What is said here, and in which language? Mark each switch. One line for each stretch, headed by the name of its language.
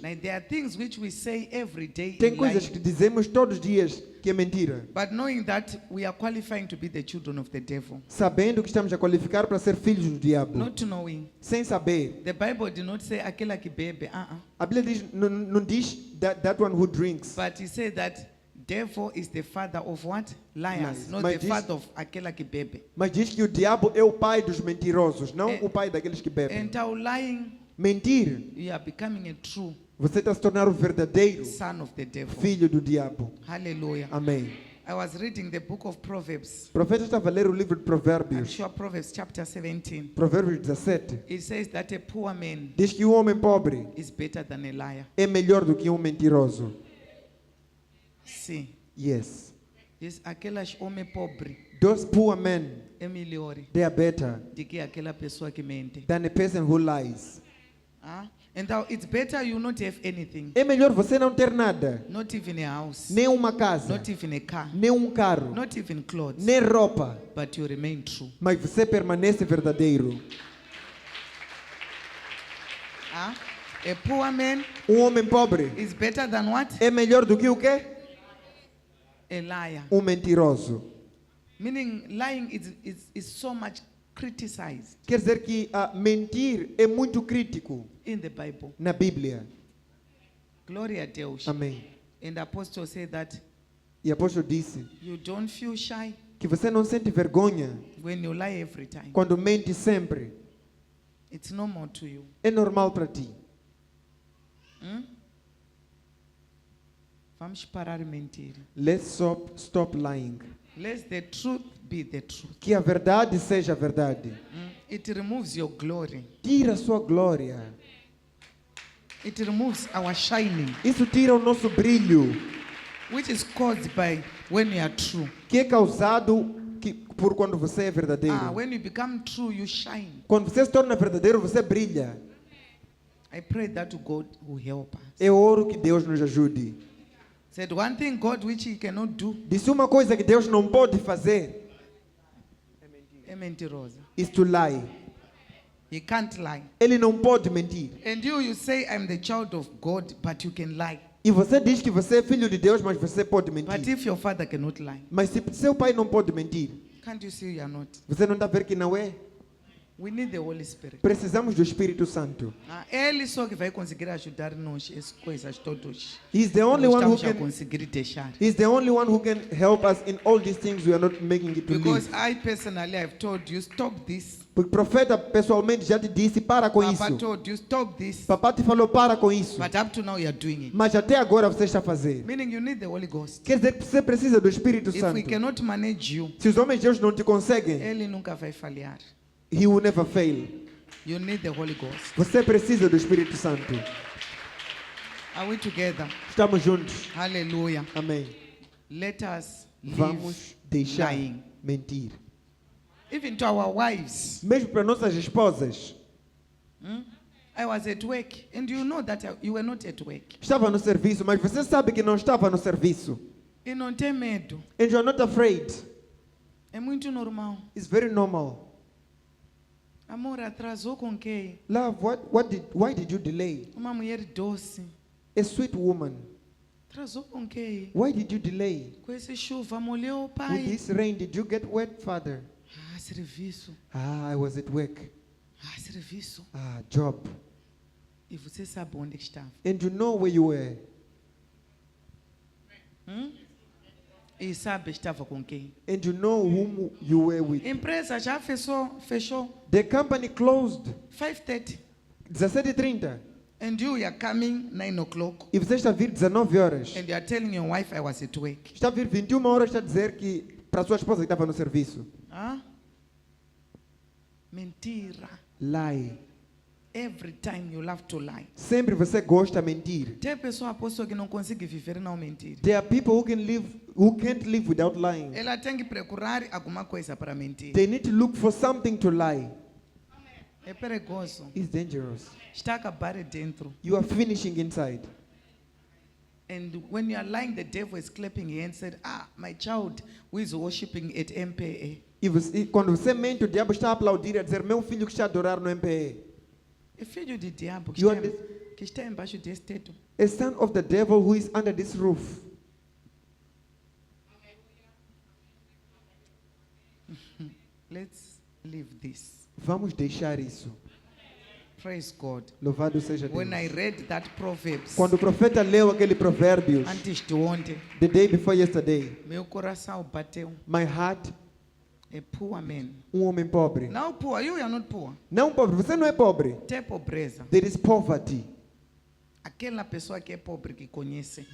English: Like there are things which we say every day.
Portuguese: Tem
English: in
Portuguese: coisas
English: life,
Portuguese: que dizemos todos os dias que é mentira.
English: but knowing that we are qualifying to be the children of the devil.
Portuguese: Sabendo que estamos a qualificar para ser filhos do diabo.
English: Not knowing.
Portuguese: Sem saber.
English: The Bible did not say
Portuguese: aquela que bebe. A Bíblia diz, não diz
English: that one who drinks. But he said that devil is the father of what? Liars. Lies. Not
Portuguese: Mas
English: the
Portuguese: diz-
English: father of
Portuguese: aquela que bebe. Mas diz que o diabo é o pai dos mentirosos, não o pai daqueles que bebem.
English: And our lying,
Portuguese: Mentir,
English: you are becoming a true
Portuguese: você está se tornando o verdadeiro
English: son of the devil.
Portuguese: filho do diabo.
English: Hallelujah.
Portuguese: Amém.
English: I was reading the book of Proverbs.
Portuguese: O profeta estava a ler o livro de
English: I'm
Portuguese: Provérbios,
English: sure Proverbs chapter 17.
Portuguese: Provérbios 17.
English: It says that a poor man
Portuguese: Diz que o homem pobre
English: is better than a liar.
Portuguese: é melhor do que um mentiroso. Sim.
English: Yes.
Portuguese: Diz aquelas homem pobre
English: Those poor men,
Portuguese: é melhor
English: they are better
Portuguese: do que aquela pessoa que mente.
English: than a person who lies. And now it's better you not have anything.
Portuguese: É melhor você não ter nada,
English: Not even a house.
Portuguese: nem uma casa,
English: Not even a car.
Portuguese: nem um carro,
English: Not even clothes.
Portuguese: nem roupa,
English: But you remain true.
Portuguese: mas você permanece verdadeiro.
English: A poor man
Portuguese: Um homem pobre
English: is better than what?
Portuguese: é melhor do que o quê?
English: A liar.
Portuguese: Um mentiroso.
English: Meaning lying is so much criticized
Portuguese: Quer dizer que mentir é muito crítico
English: in the Bible.
Portuguese: na Bíblia. Glória a Deus. Amém.
English: And the apostle said that
Portuguese: E o apóstolo disse
English: you don't feel shy
Portuguese: que você não sente vergonha
English: when you lie every time.
Portuguese: quando mente sempre.
English: It's normal to you.
Portuguese: É normal para ti. Vamos parar de mentir.
English: Let's stop lying. Let the truth be the truth.
Portuguese: Que a verdade seja a verdade.
English: It removes your glory.
Portuguese: Tira a sua glória.
English: It removes our shining,
Portuguese: Isso tira o nosso brilho,
English: which is caused by when you are true.
Portuguese: que é causado por quando você é verdadeiro.
English: When you become true, you shine.
Portuguese: Quando você se torna verdadeiro, você brilha.
English: I pray that God will help us.
Portuguese: Eu oro que Deus nos ajude.
English: Said one thing God which He cannot do.
Portuguese: Disse uma coisa que Deus não pode fazer. É mentirosa.
English: Is to lie. He can't lie.
Portuguese: Ele não pode mentir.
English: And you say I'm the child of God, but you can lie.
Portuguese: E você diz que você é filho de Deus, mas você pode
English: But
Portuguese: mentir.
English: if your father cannot lie,
Portuguese: Mas se seu pai não pode mentir,
English: can't you see you are not?
Portuguese: você não está a ver que não é?
English: We need the Holy Spirit.
Portuguese: Precisamos do Espírito Santo. Ele só que vai conseguir ajudar-nos as coisas todas.
English: He's the only
Portuguese: Nós
English: one who
Portuguese: estamos a
English: can.
Portuguese: conseguir deixar.
English: He's the only one who can help us in all these things we are not making it to Because live. I personally have told you, stop this.
Portuguese: Porque o profeta pessoalmente já te disse, para com
English: Papa
Portuguese: isso.
English: told you, stop this.
Portuguese: Papá te falou, para com isso.
English: But up to now you are doing it.
Portuguese: Mas até agora você está a fazer.
English: Meaning you need the Holy Ghost.
Portuguese: Quer dizer que você precisa do Espírito
English: If we
Portuguese: Santo.
English: cannot manage you,
Portuguese: Se os homens de Deus não te conseguem, ele nunca vai falhar.
English: he will never fail. You need the Holy Ghost.
Portuguese: Você precisa do Espírito Santo.
English: Are we together?
Portuguese: Estamos juntos.
English: Hallelujah.
Portuguese: Amém.
English: Let us live
Portuguese: Vamos deixar
English: lying.
Portuguese: mentir.
English: Even to our wives.
Portuguese: Mesmo para nossas esposas.
English: I was at work and you know that you were not at work.
Portuguese: Estava no serviço, mas você sabe que não estava no serviço. E não tem medo.
English: And you are not afraid.
Portuguese: É muito normal.
English: It's very normal.
Portuguese: Amor, atrasou com quem?
English: Love, why did you delay?
Portuguese: Uma mulher doce.
English: A sweet woman.
Portuguese: Atrasou com quem?
English: Why did you delay?
Portuguese: Com essa chuva, molhou o
English: With
Portuguese: pai.
English: this rain, did you get wet, Father?
Portuguese: Serviço.
English: I was at work.
Portuguese: Serviço.
English: Job.
Portuguese: E você sabe onde estava.
English: And you know where you were.
Portuguese: E sabe estava com quem.
English: And you know whom you were with.
Portuguese: Empresa já fechou.
English: The company closed 5:30.
Portuguese: 17h30.
English: And you are coming 9 o'clock.
Portuguese: E você está a vir 19 horas.
English: And you are telling your wife I was at work.
Portuguese: Está a vir 21 horas, está a dizer que para a sua esposa que estava no serviço. Mentira.
English: Lie. Every time you love to lie.
Portuguese: Sempre você gosta de mentir. Tem pessoa apóstolo que não consegue viver não mentir.
English: There are people who can't live without lying.
Portuguese: Ela tem que procurar alguma coisa para mentir.
English: They need to look for something to lie.
Portuguese: É perigoso.
English: It's dangerous.
Portuguese: Está a acabar dentro.
English: You are finishing inside. And when you are lying, the devil is clapping hands and said, my child who is worshiping at MPA.
Portuguese: E quando você mente, o diabo está a aplaudir, a dizer, meu filho que está a adorar no MPE. É filho de diabo
English: You
Portuguese: que está embaixo desse teto.
English: A son of the devil who is under this roof. Let's leave this.
Portuguese: Vamos deixar isso.
English: Praise God.
Portuguese: Louvado seja Deus.
English: When I read that Proverbs,
Portuguese: Quando o profeta leu aquele provérbios, antes de ontem,
English: the day before yesterday,
Portuguese: meu coração bateu.
English: my heart, A poor man.
Portuguese: homem pobre.
English: Now poor, you are not poor.
Portuguese: Não pobre, você não é pobre. Tem pobreza.
English: There is poverty.
Portuguese: Aquela pessoa que é pobre que conhece.